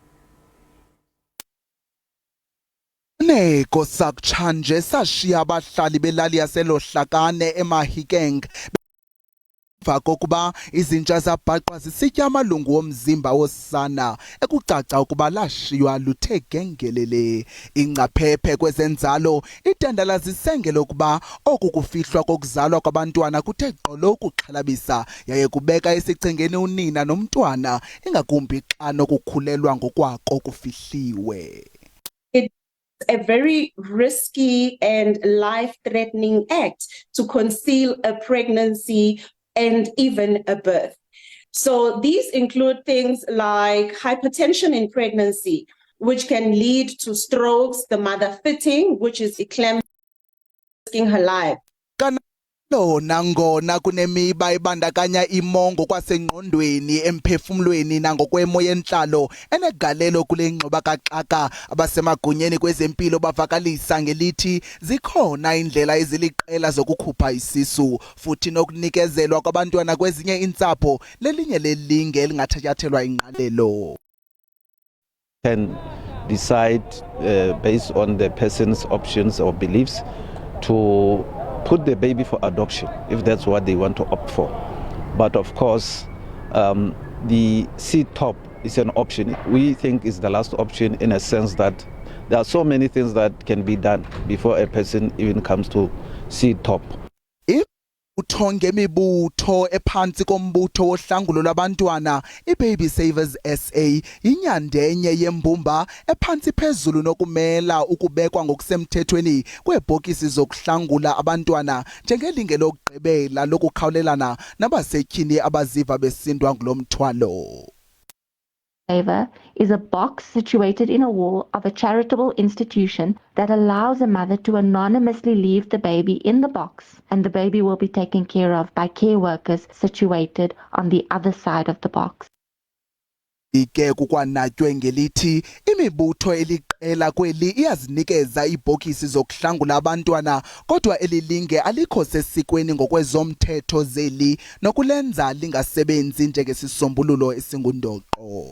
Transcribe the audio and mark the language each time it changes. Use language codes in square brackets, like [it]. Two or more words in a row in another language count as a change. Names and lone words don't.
[xh] Neko sakutshanje sashiya abahlali belali yaseLohlakane eMahikeng emva kokuba izinja zabhaqwa zisitya amalungu omzimba wosana ekucaca ukuba lashiywa luthe gengelele. Ingcaphephe kwezenzalo itendala zisengela ukuba oku kufihlwa kokuzalwa kwabantwana kuthe gqolo ukuxhalabisa yaye kubeka esichengeni unina nomntwana ingakumbi xa nokukhulelwa ngokwako kufihliwe. [en] A very risky and life-threatening act to conceal a pregnancy and even a birth. So these include things like hypertension in pregnancy, which can lead to strokes, the mother fitting, which is eclampsia, risking her life. [xh] Nangona kunemiba ebandakanya imongo kwasengqondweni emphefumlweni nangokwemo yentlalo enegalelo kule ngxoba kaxaka, abasemagunyeni kwezempilo bavakalisa ngelithi zikhona indlela eziliqela zokukhupha isisu futhi nokunikezelwa kwabantwana kwezinye intsapho lelinye lelinge elingathatyathelwa ingqalelo. [en] Can decide based on the person's options or beliefs to put the baby for adoption if that's what they want to opt for. But of course, the C-top is an option. We think is the last option in a sense that there are so many things that can be done before a person even comes to C-top. [xh] Uthonge imibutho ephansi kombutho wohlangulo lwabantwana iBaby Savers SA inyandenye yembumba ephansi phezulu nokumela ukubekwa ngokusemthethweni kweebhokisi zokuhlangula abantwana njengelinge lokugqibela lokukhawulelana nabasetyhini abaziva besindwa ngulomthwalo. [en] is a box situated in a wall of a charitable institution that allows a mother to anonymously leave the baby in the box, and the baby will be taken care of by care workers situated on the other side of the box. [xh] Ike kukwanatywe ngelithi imibutho eliqela kweli iyazinikeza iibhokisi zokuhlangula abantwana kodwa elilinge alikho sesikweni ngokwezomthetho zeli nokulenza lingasebenzi njengesisombululo esingundoqo.